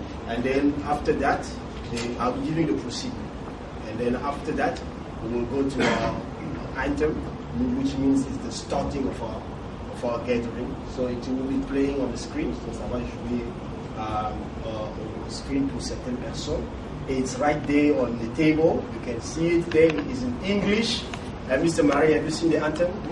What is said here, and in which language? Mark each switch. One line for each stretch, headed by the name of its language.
English: And then after that, I'll be giving the procedure. And then after that, we will go to our anthem, which means it's the starting of our gathering. So it will be playing on the screen. So
French: ça va jouer au screen pour certaines personnes.
English: It's right there on the table. You can see it there. It's in English. Mr. Marie, have you seen the anthem?